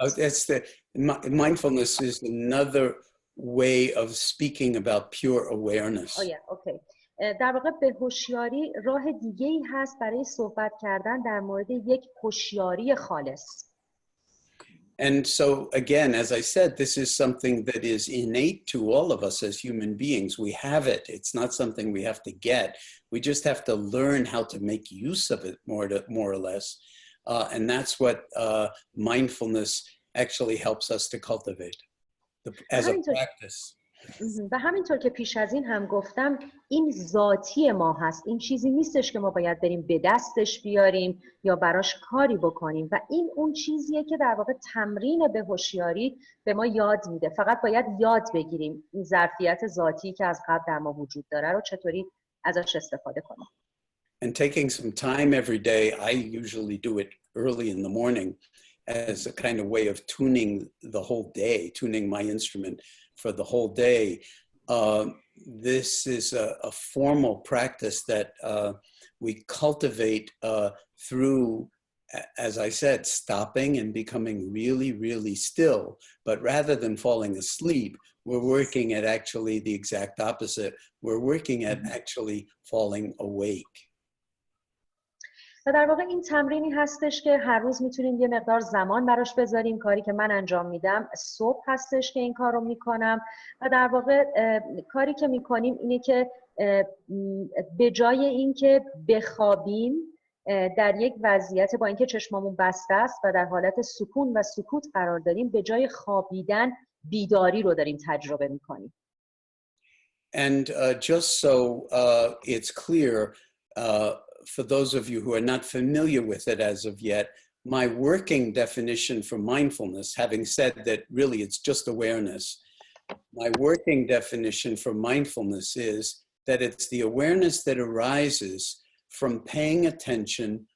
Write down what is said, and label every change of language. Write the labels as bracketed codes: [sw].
[en] That's mindfulness is another way of speaking about pure awareness. Okay. [fa] در واقع بهوشیاری راه دیگه‌ای هست برای صحبت کردن در مورد یک هوشیاری خالص. [en] And so again, as I said, this is something that is innate to all of us as human beings. We have it. It's not something we have to get. We just have to learn how to make use of it more or less. And that's what mindfulness actually helps us to cultivate as a practice. [fa] و همینطور که پیش از این هم گفتم، این ذاتی ما هست. این چیزی نیستش که ما باید بریم به دستش بیاریم یا براش کاری بکنیم، و این اون چیزیه که در واقع تمرین بهوشیاری به ما یاد میده. فقط باید یاد بگیریم این ظرفیت ذاتی که از قبل در ما وجود داره رو چطوری ازش استفاده کنیم. [en] And taking some time every day, I usually do it early in the morning as a kind of way of tuning the whole day, tuning my instrument for the whole day. This is a formal practice that we cultivate through, as I said, stopping and becoming really, really still. But rather than falling asleep, we're working at actually the exact opposite. We're working at actually falling awake. [fa] و در واقع این تمرینی هستش که هر روز میتونیم یه مقدار زمان براش بذاریم. کاری که من انجام میدم صبح هستش که این کار رو میکنم، و در واقع کاری که میکنیم اینه که به جای اینکه بخوابیم در یک وضعیت با اینکه چشمامون بسته است و در حالت سکون و سکوت قرار داریم، به جای خوابیدن بیداری رو داریم تجربه میکنیم. [en] And just so it's clear, for those of you who are not familiar with it as of yet, my working definition for mindfulness, having said that really it's just awareness, my working definition for mindfulness is that it's the awareness that arises from paying attention